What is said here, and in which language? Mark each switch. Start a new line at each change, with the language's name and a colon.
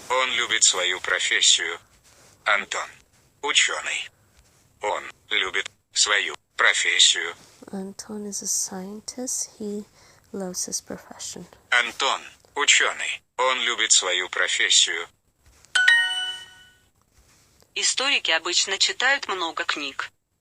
Russian: Он любит свою профессию. Антон, ученый. Он любит свою профессию.
English: Anton is a scientist. He loves his profession.
Russian: Антон, ученый. Он любит свою профессию. Историки обычно читают много книг.